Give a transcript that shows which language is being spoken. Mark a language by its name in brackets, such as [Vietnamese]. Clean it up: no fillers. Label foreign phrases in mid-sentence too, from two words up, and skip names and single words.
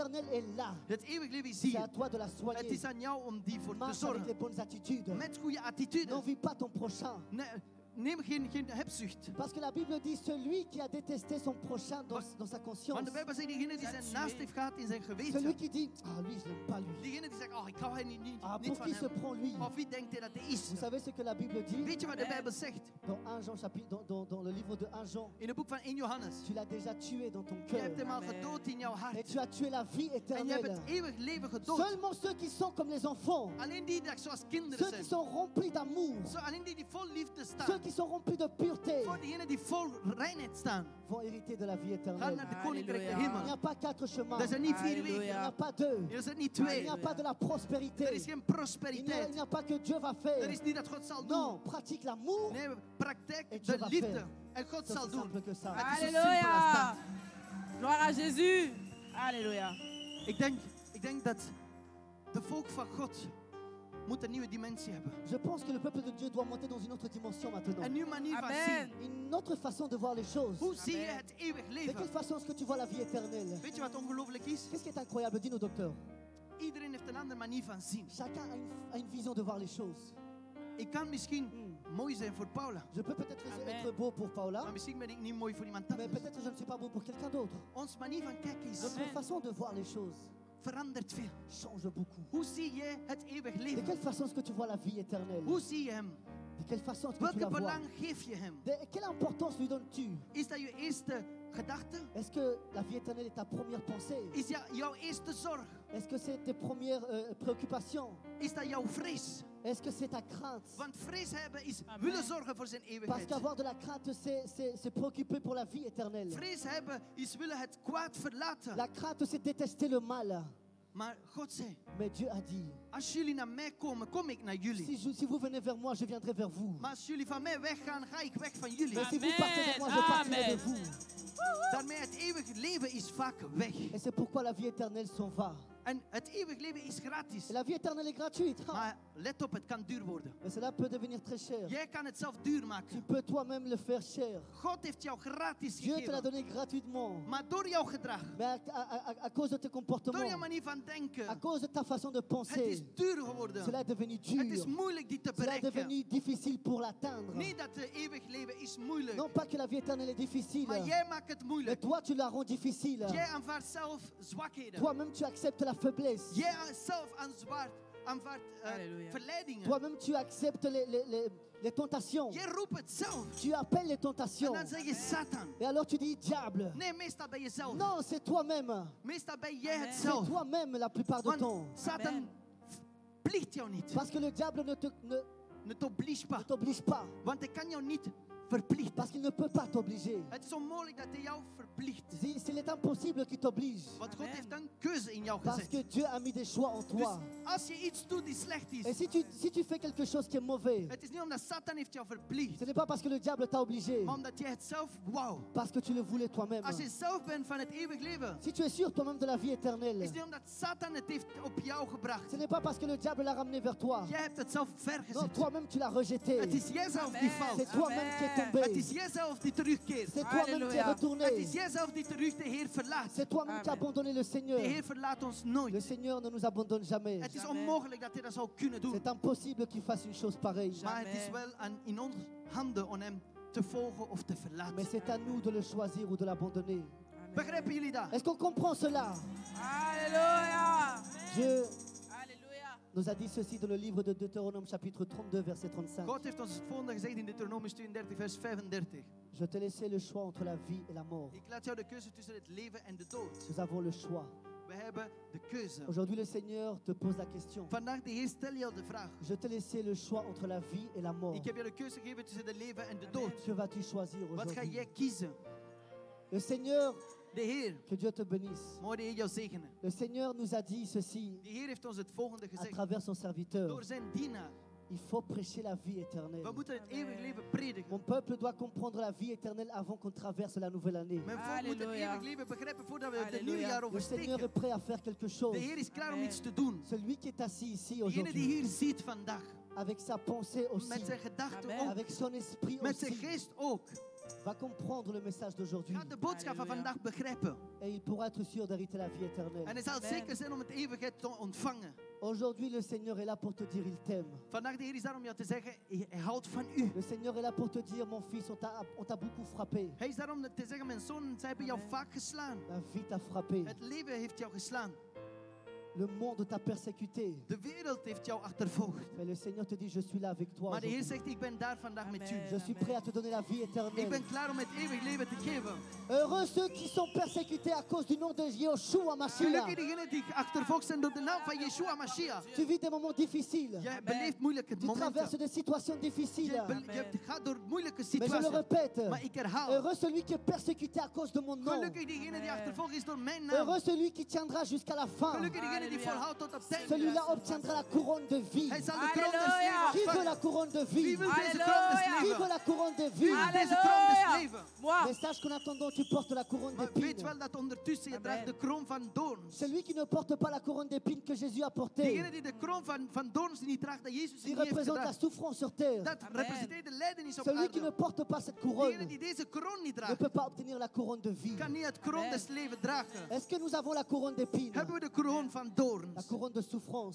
[French] éternelle est là. [Dutch] Het eeuwig leven is [French] C'est à [Dutch] hier. [French] toi de la [Dutch] Het [French] soigner. [Dutch] is aan jou om die voor te [French] Marche avec les [Dutch] zorgen. [French] bonnes attitudes. [Dutch] Met goede attitude. [French] N'envie pas ton prochain. [Dutch] Neem geen hebzucht. [French] Parce que la Bible dit celui qui a détesté son prochain dans sa conscience. [Dutch] Want de Bijbel zegt diegene die zijn naast heeft gehad in zijn [French] Celui [Dutch] geweten. [French] qui dit, ah lui, je l'aime pas lui. [Dutch] Diegene die zegt, oh ik hou hem niet [French] Ah, [Dutch] niet [French] pour [Dutch] van [French] qui se [Dutch] hem. [French] prend lui? [Dutch] Of wie denkt hij dat hij is? [French] Vous savez ce que la Bible dit? [Dutch] Weet je wat de Amen. Bijbel zegt? [French] Dans 1 Jean chapitre, dans le livre de 1 Jean, [Dutch] In het boek van 1 Johannes. [French] tu l'as déjà tué dans ton [Dutch] Je [French] cœur. [Dutch] hebt hem al Amen. gedood in jouw [French] Et [Dutch] hart. [French] tu as tué la vie [Dutch] En je hebt [French] éternelle. [Dutch] het eeuwig leven gedood. [French] Seulement ceux qui sont comme les enfants, [Dutch] Alleen die dat zoals kinderen [French] ceux qui [Dutch] zijn. [French] sont remplis d'amour, [Dutch] Alleen die vol liefde [French] ceux [Dutch] staan. [French] qui sont remplis de pureté, [Dutch] Voor diegenen die vol reinheid staan. [French] vont hériter de la vie [Dutch] Gaan [French] éternelle. [Dutch] naar de koninkrijk der Halleluja. [French] Il n'y [Dutch] hemel. [French] a pas 4 chemins. [Dutch] Dat zijn niet 4 Halleluja. [French] Il n'y [Dutch] wegen. [French] a pas 2. [Dutch] Er zijn niet [French] Il [Dutch] 2. [French] n'y a pas de la [Dutch] Er [French] prospérité. [Dutch] is geen [French] Il n'y [Dutch] prosperiteit. [French] a pas que Dieu va [Dutch] Er [French] faire. [Dutch] is niet dat God zal [French] Non, [Dutch] doen. [French] pratique l'amour. [Dutch] Nee, praktijk [French] Et Dieu [Dutch] de [French] va [Dutch] liefde. [French] faire. [Dutch] En God [French] C'est [Dutch] zal [French] aussi [Dutch] doen. [French] simple que ça. [Dutch] Het is zo simpel als [French] Alléluia. [Dutch] dat. [French] Gloire à Jésus. Alléluia. [Dutch] Ik denk dat de volk van God moet een nieuwe dimensie hebben. [French] Je pense que le peuple de Dieu doit monter dans une autre dimension maintenant. [Dutch] Een nieuwe manier van Amen. zien. [French] Une autre façon de voir les choses. [Dutch] Hoe zie je Amen. het eeuwig [French] De quelle [Dutch] leven? [French] façon est-ce que tu vois la vie éternelle? [Dutch] Weet je wat ongelooflijk is? [French] Qu'est-ce qui est incroyable? Dis-nous, docteur. [Dutch] Iedereen heeft een andere manier van zien. [French] Chacun a une vision de voir les choses. [Dutch] Ik kan misschien mooi zijn voor Paula. [French] Je peux peut-être Amen. être beau pour Paula, [Dutch] Maar misschien ben ik niet mooi voor iemand [French] mais [Dutch] anders. [French] peut-être je ne suis pas beau pour quelqu'un d'autre. [Dutch] Onze manier van kijken is [French] Notre façon de voir les choses [Dutch] verandert veel. [French] change beaucoup. [Dutch] Hoe zie jij het eeuwig [French] De [Dutch] leven? [French] quelle façon est-ce que tu vois la vie éternelle? [Dutch] Hoe zie je hem? [French] De quelle façon est-ce que tu [Dutch] Welke [French] la vois? [Dutch] belang geef je hem? [French] Quelle importance lui donnes-tu? [Dutch] Is dat je eerste gedachte? [French] Est-ce que la vie éternelle est ta première pensée? [Dutch] Is dat jouw eerste zorg? [French] Est-ce que c'est tes premières préoccupations? [Dutch] Is dat jouw vrees? [French] Est-ce que c'est ta crainte? [Dutch] Want vrees hebben is Amen. willen zorgen voor zijn [French] Parce [Dutch] eeuwigheid. [French] qu'avoir de la crainte, c'est préoccuper pour la vie éternelle. [Dutch] Vrees hebben is willen het kwaad verlaten. [French] La crainte, c'est détester le mal. [Dutch] Maar God zei, [French] Mais Dieu a dit, [Dutch] als jullie naar mij komen, kom ik naar jullie. [French] si vous venez vers moi, je viendrai vers vous. [Dutch] Maar als jullie van mij weggaan, ga ik weg van jullie. [French] Mais si vous Amen. partez de moi, je partirai de Amen. vous. [Dutch] Daarmee het eeuwige leven is vaak weg. [French] Et c'est pourquoi la vie éternelle s'en va. [Dutch] En het eeuwige leven is gratis. [French] Et la vie éternelle est gratuite. Ah. [Dutch] Maar let op, het kan duur worden. [French] Mais cela peut devenir très cher. [Dutch] Jij kan het zelf duur [French] Tu [Dutch] maken. [French] peux toi-même le faire cher. [Dutch] God heeft jou gratis [French] Dieu te l'a [Dutch] gegeven. [French] donné gratuitement. [Dutch] Maar door jouw gedrag, [French] Mais à cause de tes [Dutch] door [French] comportements, [Dutch] jouw manier van [French] à [Dutch] denken, [French] cause de ta façon de [Dutch] het is [French] penser, [Dutch] duur geworden. [French] cela est devenu [Dutch] Het is [French] dur. [Dutch] moeilijk die te [French] Cela est [Dutch] bereiken. [French] devenu difficile pour l'atteindre. [Dutch] Niet dat het eeuwig leven is moeilijk. [French] Non pas que la vie éternelle est difficile, [Dutch] Maar jij maakt het [French] mais [Dutch] moeilijk. [French] toi tu la rends difficile. [Dutch] Jij aanvaardt zelf zwakheden. [French] Toi-même tu acceptes la faiblesse. [Dutch] Jij zelf aanvaardt Halleluja. verleidingen. [French] Toi-même tu acceptes les tentations. [Dutch] Jij roept het zelf. [French] Tu appelles les [Dutch] En [French] tentations. [Dutch] dan zeg je Satan. [French] Et alors tu dis diable. [Dutch] Nee, meestal ben je zelf. [French] Non, c'est toi-même. [Dutch] Meestal ben jij het Amen. [French] C'est [Dutch] zelf. [French] toi-même la plupart du temps. [Dutch] Want Satan Amen. pliegt jou niet. [French] Parce que le diable Ne t'oblige pas. ne t'oblige pas. [Dutch] Want hij kan jou niet verplichten. [French] Parce qu'il ne peut pas t'obliger. [Dutch] Het is onmogelijk dat hij jou verplicht. [French] S'il est impossible qu'il t'oblige. [Dutch] Want God Amen. heeft een keuze in jou [French] Parce [Dutch] gezet. [French] que Dieu a mis des choix en [Dutch] Dus [French] toi. [Dutch] als je iets doet die slecht [French] Et [Dutch] is, [French] si tu fais quelque chose qui est mauvais, [Dutch] het is niet omdat Satan heeft jou verplicht. [French] ce n'est pas parce que le diable t'a obligé. [Dutch] Maar omdat jij het zelf wou. [French] Parce que tu le voulais toi-même. [Dutch] Als je zelf bent van het eeuwig leven, [French] Si tu es sûr toi-même de la vie éternelle, [Dutch] is niet omdat Satan het heeft op jou gebracht. [French] ce n'est pas parce que le diable l'a ramené vers toi. [Dutch] Jij hebt het zelf [French] Non, [Dutch] vergezet. [French] toi-même tu l'as rejeté. [Dutch] Het is jijzelf die Amen. valt. [French] C'est toi-même qui es Amen. tombé. [Dutch] Het is jijzelf die terugkeert. [French] C'est toi-même qui es Alléluia. retourné. [Dutch] Het is jijzelf die terug de Heer verlaat. [French] C'est toi-même qui as Amen. abandonné le [Dutch] De [French] Seigneur. [Dutch] Heer verlaat ons [French] Le [Dutch] nooit. [French] Seigneur ne nous abandonne jamais. [Dutch] Het is Amen. onmogelijk dat hij dat zou kunnen doen. [French] C'est impossible qu'il fasse une chose pareille. [Dutch] Maar het is Amen. wel in onze handen om hem te volgen of te [French] Mais [Dutch] verlaten. [French] c'est à nous de le choisir ou de l'abandonner. Amen. [Dutch] Begrijpen jullie dat? [French] Est-ce qu'on comprend cela? Alléluia. Dieu Alléluia. nous a dit ceci dans le livre de Deutéronome chapitre 32 verset 35. [Dutch] God heeft ons het volgende gezegd in Deuteronomium 32 vers 35. [French] Je te laissais le choix entre la vie et la mort. [Dutch] Ik laat jou de keuze tussen het leven en de dood. [French] Nous avons le choix. [Dutch] We hebben de keuze. [French] Aujourd'hui, le Seigneur te pose la question. [Dutch] Vandaag de Heer stel jou de vraag. [French] Je te laissais le choix entre la vie et la mort. [Dutch] Ik heb je de keuze gegeven tussen het leven en de Amen. dood. [French] Que vas-tu choisir [Dutch] Wat ga [French] aujourd'hui? [Dutch] jij kiezen? [French] Le Seigneur, [Dutch] De Heer, [French] que Dieu te bénisse. [Dutch] mogen de Heer jou zegenen. [French] Le Seigneur nous a dit ceci [Dutch] De Heer heeft ons het volgende [French] à [Dutch] gezegd. [French] travers son serviteur. [Dutch] Door zijn dienaar. [French] Il faut prêcher la vie éternelle. [Dutch] We moeten het Amen. eeuwig leven prediken. [French] Mon peuple doit comprendre la vie éternelle avant qu'on traverse la nouvelle année. [Dutch] Mijn volk moet het Halleluja. eeuwig leven begrijpen voordat we het Halleluja. nieuwe jaar [French] Le Seigneur est [Dutch] oversteken. [French] prêt à faire quelque chose. [Dutch] De Heer is klaar om Amen. iets te doen. [French] Celui qui est assis ici [Dutch] Degene die [French] aujourd'hui, [Dutch] hier ziet vandaag. [French] avec sa pensée aussi, [Dutch] Met zijn gedachten Amen. ook. [French] avec son esprit [Dutch] Met zijn [French] aussi, [Dutch] geest ook. [French] va comprendre le message d'aujourd'hui. [Dutch] Gaat de boodschap van Halleluja. vandaag begrijpen. [French] Et il pourra être sûr d'hériter la vie [Dutch] En [French] éternelle. [Dutch] hij zal Amen. zeker zijn om het eeuwigheid te ontvangen. [French] Aujourd'hui, le Seigneur est là pour te dire il t'aime. [Dutch] Vandaag de Heer is daar om jou te zeggen, hij houdt van u. [French] Le Seigneur est là pour te dire mon fils, on t'a beaucoup frappé. [Dutch] Hij is daar om te zeggen, mijn zoon, zij hebben jou Amen. vaak geslaan. [French] La vie t'a frappé. [Dutch] Het leven heeft jou geslaan. [French] Le monde t'a persécuté. [Dutch] De wereld heeft jou achtervolgd. [French] Mais le Seigneur te dit je suis là avec toi. [Dutch] Maar de Heer [French] aujourd'hui. [Dutch] zegt, ik ben daar vandaag met u. Amen. [French] Je suis prêt à te donner la vie [Dutch] Ik [French] éternelle. [Dutch] ben klaar om het eeuwig leven te geven. [French] Heureux ceux qui sont persécutés à cause du nom de Yeshua [Dutch] Gelukkig [French] Mashiach. [Dutch] diegenen die achtervolgd zijn door de naam van Yeshua Mashiach. [French] Tu vis des moments difficiles. [Dutch] Je beleeft moeilijke [French] Tu traverses [Dutch] momenten. [French] des situations difficiles. [Dutch] Je gaat door moeilijke [French] Mais je le [Dutch] situaties. [French] répète. [Dutch] Maar ik herhaal. [French] Heureux celui qui est persécuté à cause de mon nom. [Dutch] Gelukkig diegene die achtervolgd is door mijn naam. [French] Heureux celui qui tiendra jusqu'à la fin. [Dutch] Gelukkig diegene die Halleluja. volhoudt tot op het einde. [French] Celui-là obtiendra la couronne de vie. [Dutch] Hij zal de kroon des Halleluja. [French] Qui [Dutch] levens [French] veut la [Dutch] vangen. [French] couronne de [Dutch] Wie [French] vie? [Dutch] wil deze kroon des Halleluja. [French] Qui veut [Dutch] levens? [French] la couronne de [Dutch] Wie [French] vie? [Dutch] wil deze kroon des Alléluia. levens? [French] Moi. Mais sache qu'en attendant, tu portes la couronne [Dutch] Maar weet [French] d'épines. [Dutch] wel dat ondertussen je Amen. draagt de kroon van doorns. [French] Celui qui ne porte pas la couronne d'épines que Jésus a portée, [Dutch] Degene die de kroon van doorns niet draagt, dat Jezus [French] qui [Dutch] niet heeft [French] représente la [Dutch] gedragen. [French] souffrance sur terre. [Dutch] Dat Amen. representeert de lijdenis op [French] Celui qui ne [Dutch] aarde. [French] porte pas cette [Dutch] Degene [French] couronne [Dutch] die deze kroon niet [French] ne [Dutch] draagt, [French] peut pas obtenir la couronne de vie. [Dutch] kan niet het kroon Amen. des levens dragen. [French] Est-ce que nous avons la couronne d'épines? [Dutch] Hebben we de kroon van [French] La [Dutch] doorns. [French] couronne de souffrance.